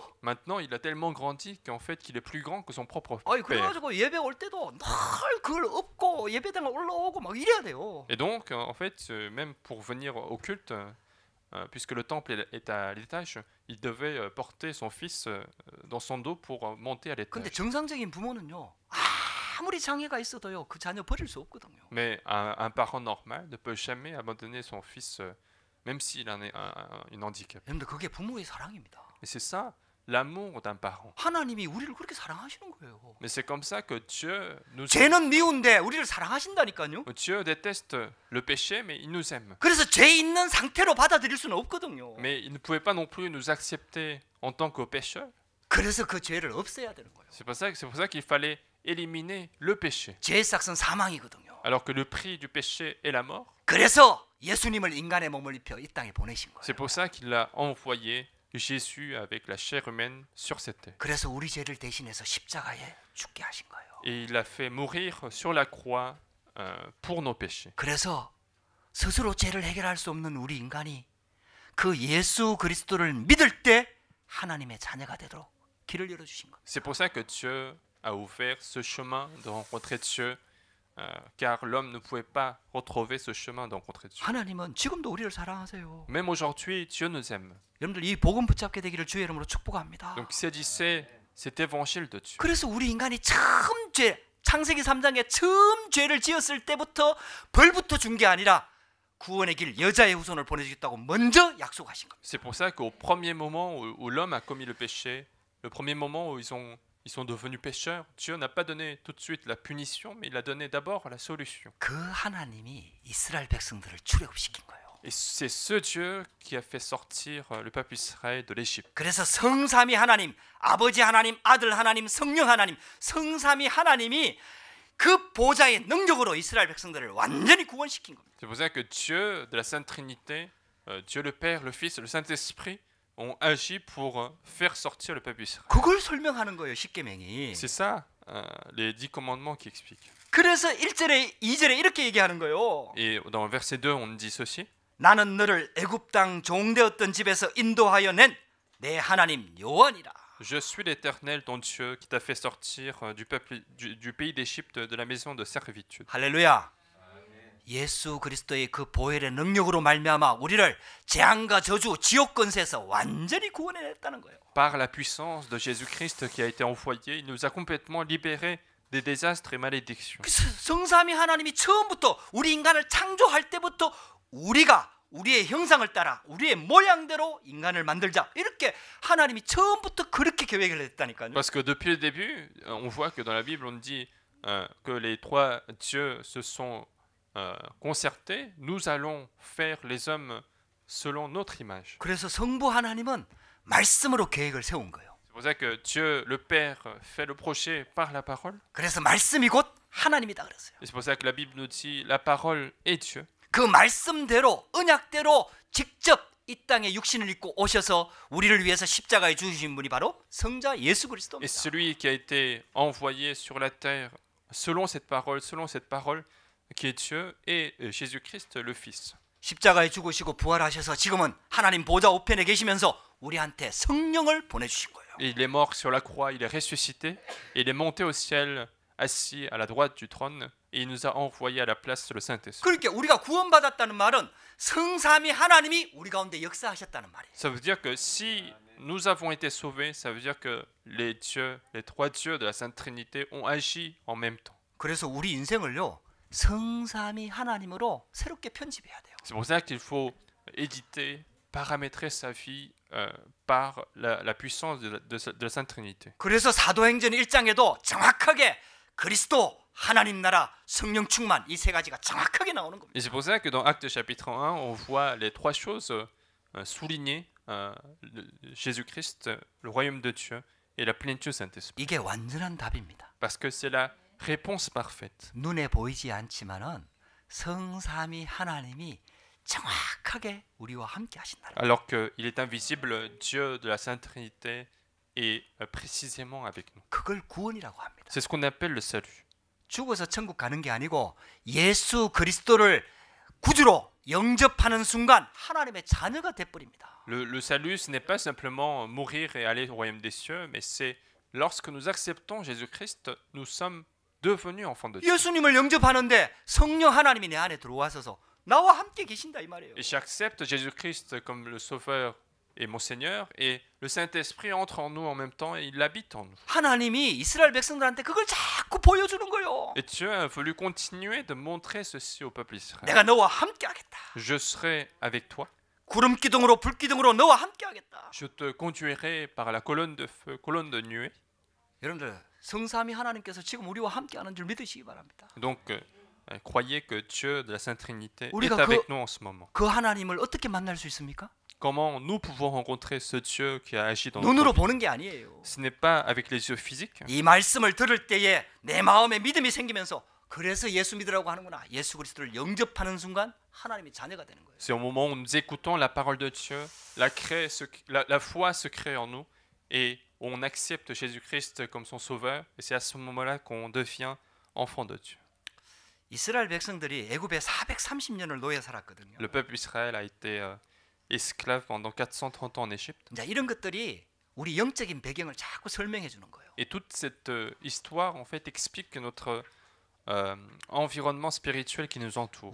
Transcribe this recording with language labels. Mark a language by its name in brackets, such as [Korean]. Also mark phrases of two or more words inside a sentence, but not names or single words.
[French] Maintenant, il a tellement grandi qu'en fait, qu'il est plus grand que son propre [Korean] 아이 [French] père. [Korean] 그래가지고 예배 올 때도 늘 그걸 업고 예배당에 올라오고 막 이래야 돼요. [French] Et donc, en fait, même pour venir au culte, puisque le temple est à l'étage, il devait porter son fils dans son dos pour monter à [Korean] 근데 [French] l'étage. [Korean] 정상적인 부모는요. 아무리 장애가 있어도요. 그 자녀 버릴 수 없거든요. [French] Mais un parent normal ne peut jamais abandonner son fils, même s'il a une handicap. [Korean] 여러분들 그게 부모의 사랑입니다. [French] Et c'est ça, l'amour d'un parent. [Korean] 하나님이 우리를 그렇게 사랑하시는 거예요. [French] Mais c'est comme ça que Dieu nous aime. [Korean] 죄는 미운데 우리를 사랑하신다니까요. [French] Dieu déteste le péché, mais il nous aime. [Korean] 그래서 죄 있는 상태로 받아들일 수는 없거든요. [French] Mais il ne pouvait pas non plus nous accepter en tant que pécheurs. [Korean] 그래서 그 죄를 없애야 되는 거예요. [French] C'est pour ça qu'il fallait éliminer le péché. [Korean] 죄의 삭은 사망이거든요. [French] Alors que le prix du péché est la mort. [Korean] 그래서 예수님을 인간의 몸을 입혀 이 땅에 보내신 거예요. [French] C'est pour ça qu'il a envoyé Jésus avec la chair humaine sur cette terre. [Korean] 그래서 우리 죄를 대신해서 십자가에 죽게 하신 거예요. [French] Et il a fait mourir sur la croix pour nos péchés. [Korean] 그래서 스스로 죄를 해결할 수 없는 우리 인간이 그 예수 그리스도를 믿을 때 하나님의 자녀가 되도록 길을 열어주신 거예요. [French] C'est pour ça que Dieu a ouvert ce chemin de rencontrer Dieu, car l'homme ne pouvait pas retrouver ce chemin de rencontrer Dieu. [Korean] 하나님은 지금도 우리를 사랑하세요. [French] Même aujourd'hui, Dieu nous aime. [Korean] 여러분들 이 복음 붙잡게 되기를 주의 이름으로 축복합니다. [French] Donc saisissez cet évangile de Dieu. [Korean] 그래서 우리 인간이 처음 창세기 3장에 처음 죄를 지었을 때부터 벌부터 준 게 아니라 구원의 길 여자의 후손을 보내주겠다고 먼저 약속하신 겁니다. [French] C'est pour ça qu'au premier moment où l'homme a commis le péché, le premier moment où ils sont devenus pécheurs, Dieu n'a pas donné tout de suite la punition, mais il a donné d'abord la solution. [Korean] 그 하나님이 이스라엘 백성들을 출애굽시킨 거예요. [French] Et c'est ce Dieu qui a fait sortir le peuple Israël de l'Égypte. [Korean] 그래서 성삼위 하나님, 아버지 하나님, 아들 하나님, 성령 하나님, 성삼위 하나님이 그 보좌의 능력으로 이스라엘 백성들을 완전히 구원시킨 겁니다. [French] C'est pour ça que Dieu de la Sainte Trinité, Dieu le Père, le Fils et le Saint-Esprit ont agi pour faire sortir le peuple Israël. [Korean] 그걸 설명하는 거예요, 십계명이. [French] C'est ça, les 10 commandements qui expliquent. [Korean] 그래서 1절에 2절에 이렇게 얘기하는 거예요. [French] Et dans le verset 2, on dit ceci. [Korean] 나는 너를 애굽 땅 종되었던 집에서 인도하여 낸 내 하나님 여호와니라. [French] Je suis l'Éternel, ton Dieu, qui t'a fait sortir du pays d'Égypte, de la maison de servitude. [Korean] 할렐루야. 예수 그리스도의 그 보혈의 능력으로 말미암아 우리를 재앙과 저주, 지옥 권세에서 완전히 구원해냈다는 거예요. [French] Par la puissance de Jésus-Christ qui a été envoyé, il nous a complètement libérés des désastres et malédictions. [Korean] 성삼위 하나님이 처음부터 우리 인간을 창조할 때부터 우리가 우리의 형상을 따라 우리의 모양대로 인간을 만들자 이렇게 하나님이 처음부터 그렇게 계획을 했다니까요. [French] Parce que depuis le début, on voit que dans la Bible, on dit que les trois dieux se sont concertés. Nous allons faire les hommes selon notre image. [Korean] 그래서 성부 하나님은 말씀으로 계획을 세운 거예요. [French] C'est pour ça que Dieu, le Père, fait le projet par la parole. [Korean] 그래서 말씀이 곧 하나님이다 그랬어요. [French] Et c'est pour ça que la Bible nous dit la parole est Dieu. [Korean] 그 말씀대로 언약대로 직접 이 땅에 육신을 입고 오셔서 우리를 위해서 십자가에 죽으신 분이 바로 성자 예수 [French] Et [Korean] 그리스도입니다. [French] celui qui a été envoyé sur la terre selon cette parole qui est Dieu est Jésus-Christ le Fils. [Korean] 십자가에 죽으시고 부활하셔서 지금은 하나님 보좌 우편에 계시면서 우리한테 성령을 보내주신 거예요. [French] Et il est mort sur la croix, il est ressuscité, et il est monté au ciel, assis à la droite du trône, et il nous a envoyé à la place le Saint-Esprit. [Korean] 그러니까 우리가 구원받았다는 말은 성삼위 하나님이 우리 가운데 역사하셨다는 말이에요. [French] Ça veut dire que si nous avons été sauvés, ça veut dire que les dieux, les trois dieux de la Sainte Trinité ont agi en même temps. [Korean] 그래서 우리 인생을요 성삼위 하나님으로 새롭게 편집해야 돼요. [French] C'est pour ça qu'il faut éditer, paramétrer sa vie par la puissance de la Sainte Trinité. [Korean] 그래서 사도행전 1장에도 정확하게 그리스도, 하나님 나라, 성령 충만 이 세 가지가 정확하게 나오는 겁니다. [French] Et c'est pour ça que dans Actes chapitre 1, on voit les trois choses soulignées, Jésus-Christ, le royaume de Dieu et la plénitude du Saint-Esprit. [Korean] 이게 완전한 답입니다. [French] Parce que c'est la réponse parfaite. [Korean] 눈에 보이지 않지만은 성삼위 하나님이 정확하게 우리와 함께 하신다. [French] Alors qu'il est invisible, Dieu de la Sainte Trinité est précisément avec nous. [Korean] 그걸 구원이라고 합니다. [French] C'est ce qu'on appelle le salut. [Korean] 죽어서 천국 가는 게 아니고 예수 그리스도를 구주로 영접하는 순간 하나님의 자녀가 돼버립니다. [French] Le salut, ce n'est pas simplement mourir et aller au royaume des cieux, mais c'est lorsque nous acceptons Jésus-Christ, nous sommes devenus enfants de Dieu. [Korean] 예수님을 영접하는데 성령 하나님이 내 안에 들어와서서 나와 함께 계신다 이 말이에요. [French] Et j'accepte Jésus-Christ comme le Sauveur et mon Seigneur, et le Saint-Esprit entre en nous en même temps et il habite en nous. [Korean] 하나님이 이스라엘 백성들한테 그걸 자꾸 보여주는 거예요. [French] Et Dieu a voulu continuer de montrer ceci au peuple Israël. [Korean] 내가 너와 함께 하겠다. [French] Je serai avec toi. [Korean] 구름 기둥으로 불 기둥으로 너와 함께 하겠다. [French] Je te conduirai par la colonne de feu, colonne de nuée. [Korean] 여러분들 성삼위 하나님께서 지금 우리와 함께하는 줄 믿으시기 바랍니다. [French] Donc, croyez que Dieu de la Sainte Trinité est [Korean] 우리가 [French] avec nous en ce moment. [Korean] 그 하나님을 어떻게 만날 수 있습니까? [French] Comment nous pouvons rencontrer ce Dieu qui a agi dans [Korean] 눈으로 [French] notre vie? [Korean] 보는 게 아니에요. [French] Ce n'est pas avec les yeux physiques. [Korean] 이 말씀을 들을 때에 내 마음에 믿음이 생기면서 그래서 예수 믿으라고 하는구나. 예수 그리스도를 영접하는 순간 하나님의 자녀가 되는 거예요. [French] C'est au moment où nous écoutons la parole de Dieu, la foi se crée en nous et on accepte Jésus-Christ comme son sauveur. Et c'est à ce moment-là qu'on devient enfant de Dieu. [Korean] 이스라엘 백성들이 애굽에 430년을 노예 살았거든요. [French] Le peuple Israël a été esclave pendant 430 ans en Égypte. [Korean] 자, 이런 것들이 우리 영적인 배경을 자꾸 설명해 주는 거예요. [French] Et toute cette histoire en fait explique que notre environnement spirituel qui nous entoure.